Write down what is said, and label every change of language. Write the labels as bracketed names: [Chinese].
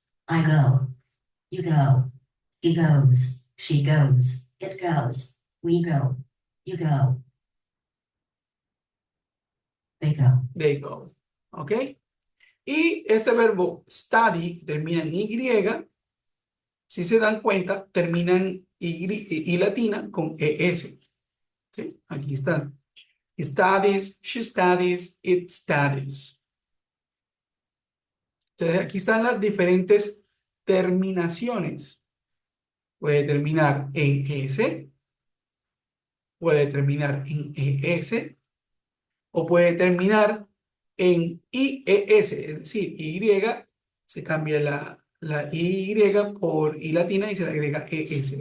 [English] I go. You go. He goes. She goes. It goes. We go. You go. They go. They go. [Spanish] ¿Ok? Y este verbo study termina en Y. Si se dan cuenta, terminan y latina con ES. ¿Sí? Aquí están. [English] Studies, she studies, it studies. [Spanish] Entonces, aquí están las diferentes terminaciones. Puede terminar en S, puede terminar en ES, o puede terminar en IES, es decir, Y, se cambia la Y por I latina y se le agrega ES.